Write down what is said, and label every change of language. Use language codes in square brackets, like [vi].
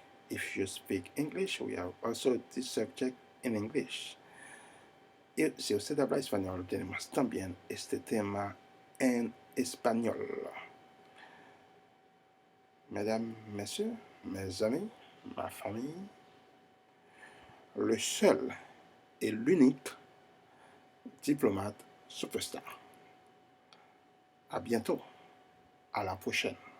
[en] If you speak English, we have also this subject in English. [es] Y si usted habla español, tenemos también este tema en español. [fr] Mesdames, messieurs, mes amis, ma famille, le seul et l'unique diplomate superstar. À bientôt. À la prochaine.